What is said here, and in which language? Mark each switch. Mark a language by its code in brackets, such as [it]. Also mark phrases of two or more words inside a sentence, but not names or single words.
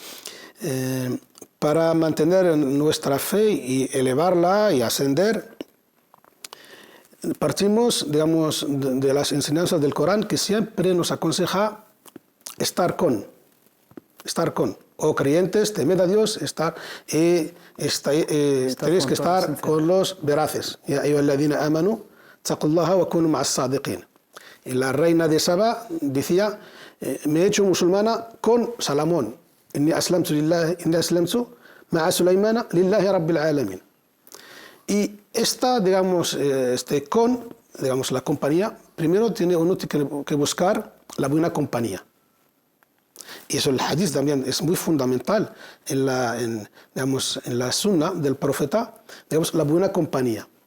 [es] Para mantener nuestra fe y elevarla y ascender, partimos, digamos, de las enseñanzas del Corán, que siempre nos aconseja estar con, o creyentes, temed a Dios, tenéis que estar con los veraces. [ar] يا أيها الذين آمنوا اتقوا الله وكونوا مع الصادقين. [es] Y la reina de Saba decía, me he hecho musulmana con Salomón. [ar] إني أسلمت مع سليمان لله رب العالمين. [es] Y esta, digamos, con digamos, la compañía, primero uno tiene que buscar la buena compañía. Y eso el hadith también es muy fundamental digamos, en la sunna del profeta, digamos, la buena compañía.